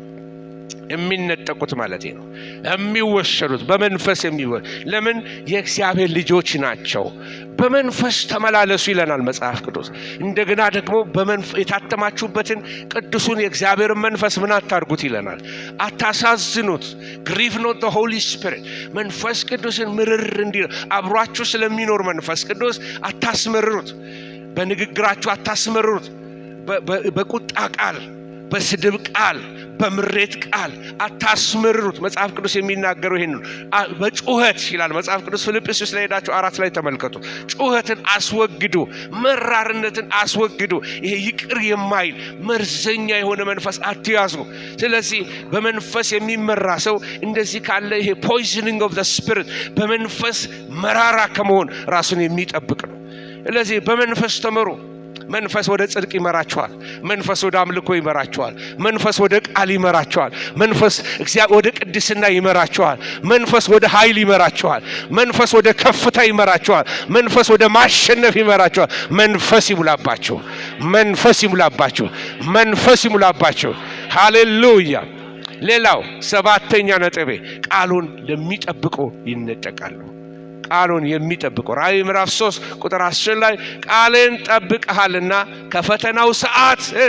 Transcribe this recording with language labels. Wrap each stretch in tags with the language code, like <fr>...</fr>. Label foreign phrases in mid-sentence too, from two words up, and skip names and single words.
<am>የሚነጠቁት ማለት ነው። የሚወሰዱት በመንፈስ ለምን የእግዚአብሔር ልጆች ናቸው። በመንፈስ ተመላለሱ ይለናል መጽሐፍ ቅዱስ። እንደገና ደግሞ የታተማችሁበትን ቅዱሱን የእግዚአብሔር መንፈስ ምን አታርጉት ይለናል፣ አታሳዝኑት።</am> <en>grieve not the holy spirit</en> <am>መንፈስ ቅዱስን ምርር እንዲል አብሯችሁ ስለሚኖር መንፈስ ቅዱስ አታስመርሩት። በንግግራችሁ አታስመርሩት። በቁጣ ቃል፣ በስድብ ቃል፣ በምሬት ቃል አታስመርሩት። መጽሐፍ ቅዱስ የሚናገረው ይሄን ነው። በጩኸት ይላል መጽሐፍ ቅዱስ። ፊልጵስዩስ ላይ ሄዳችሁ 4 ላይ ተመልከቱ። ጩኸትን አስወግዱ፣ መራርነትን አስወግዱ። ይሄ ይቅር የማይል መርዘኛ የሆነ መንፈስ አትያዙ። ስለዚህ በመንፈስ የሚመራ ሰው እንደዚህ ካለ ይሄ</am> <en>poisoning of the spirit</en> <am>በመንፈስ መራራ ከመሆን ራሱን የሚጠብቅ ነው። ስለዚህ በመንፈስ ተመሩ። መንፈስ ወደ ጽድቅ ይመራቸዋል። መንፈስ ወደ አምልኮ ይመራቸዋል። መንፈስ ወደ ቃል ይመራቸዋል። መንፈስ ወደ ቅድስና ይመራቸዋል። መንፈስ ወደ ኃይል ይመራቸዋል። መንፈስ ወደ ከፍታ ይመራቸዋል። መንፈስ ወደ ማሸነፍ ይመራቸዋል። መንፈስ ይሙላባቸው። መንፈስ ይሙላባቸው። መንፈስ ይሙላባቸው። ሃሌሉያ። ሌላው ሰባተኛ ነጥቤ ቃሉን ለሚጠብቁ ይነጠቃሉ። ቃሉን የሚጠብቁ ራእይ ምዕራፍ 3 ቁጥር 10 ላይ ቃልን ጠብቀሃልና ከፈተናው ሰዓት</am>